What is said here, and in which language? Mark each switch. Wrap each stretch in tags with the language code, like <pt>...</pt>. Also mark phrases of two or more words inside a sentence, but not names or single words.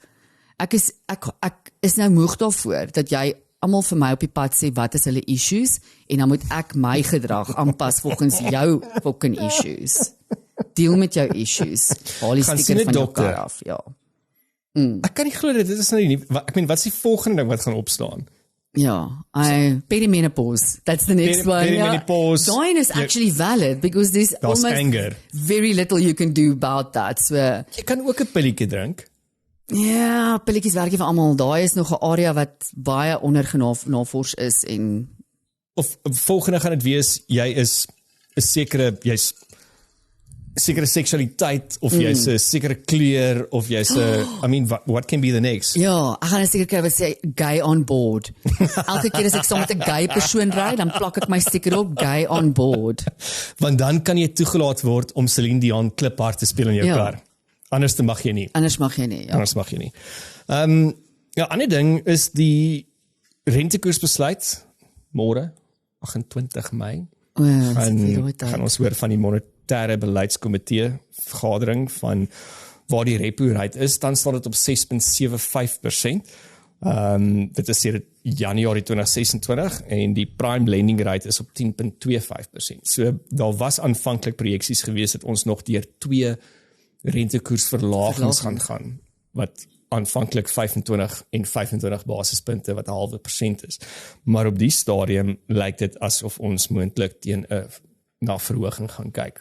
<af>Ek is nou moeg daarvoor dat jy almal vir my op die pad sê wat is hulle issues en dan moet ek my gedrag aanpas volgens jou</af> <en>fucking issues.</en> <af>Deel met jou issues. Haal die sticker van jou kar af, ja. Ek kan nie glo dit is nou nie. Ek meen, wat is die volgende ding wat gaan opstaan? Ja,</af> <en>perimenopause. That's the next one. Perimenopause.</en> <af>Daai is</af> <en>actually valid because there's almost anger. Very little you can do about that. So</en> <af>jy kan ook 'n pilletjie drink. Ja, pilletjies werk vir almal. Daai is nog 'n area wat baie ondergenavors is en of volgende gaan dit wees jy is 'n jy's sekere seksualiteit of jy's 'n sekere kleur of jy's 'n</af> <en>I mean what can be the next?</en> <af>Ja, ek gaan seker kry wat sê</af> <en>gay on board.</en> <af>Elke keer as ek saam met 'n gay persoon ry, dan plak ek my sticker op</af> <en>gay on board.</en> <af>Want dan kan jy toegelaat word om Celine Dion kliphard te speel in jou kar. Anders mag jy nie. Anders mag jy nie. Ja, ander ding is die rentekoersbesluit môre 28 Mei. Gaan ons hoor van die monetêre beleidskomitee vergadering van waar die</af> <en>repo rate</en> <af>is. Dan staan dit op 6.75%. Dit is sedert Januarie 2026 en die</af> <en>prime lending rate</en> <af>is op 10.25%. So daar was aanvanklik projeksies gewees dat ons nog deur 2 rentekoersverlagings gaan wat aanvanklik 25 en 25 basispunte wat 0.5% is. Maar op die stadium lyk dit asof ons moontlik teen 'n verhoging gaan kyk.</af>